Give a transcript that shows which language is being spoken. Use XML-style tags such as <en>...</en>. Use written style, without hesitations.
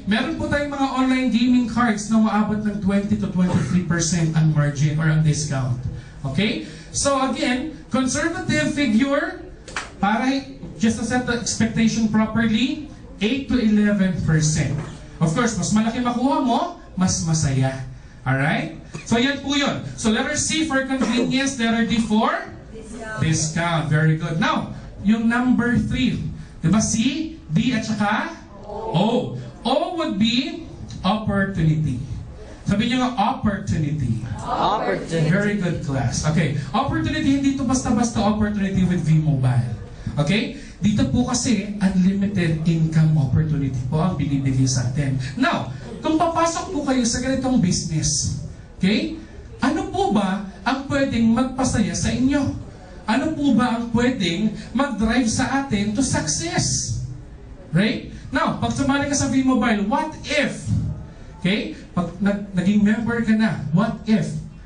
<tl>Meron po tayong mga online gaming cards na maabot ng 20 to 23% ang margin or ang discount.</tl> <en>Okay? So again, conservative figure, para just to set the expectation properly, 8 to 11%. Of course,</en> <tl>mas malaki makuha mo, mas masaya. Alright? So yan po yun.</tl> <en>So letter C for convenience, letter D for discount. Very good.</en> <tl>Now, yung number 3. Diba C, D, at saka O.</tl> <en>O would be opportunity.</en> <tl>Sabi niyo nga,</tl> <en>opportunity. Opportunity. Very good class. Okay. Opportunity,</en> <tl>hindi ito basta-basta</tl> <en>opportunity with V-Mobile. Okay?</en> <tl>Dito po kasi, unlimited income opportunity po ang binibigay sa atin. Now, kung papasok po kayo sa ganitong business, okay? Ano po ba ang pwedeng magpasaya sa inyo? Ano po ba ang pwedeng mag-drive sa atin to success?</tl> <en>Right? Now, pag sumali ka sa V-Mobile, what if? Okay?</en> <tl>Pag naging member ka na,</tl> <en>what if?</en>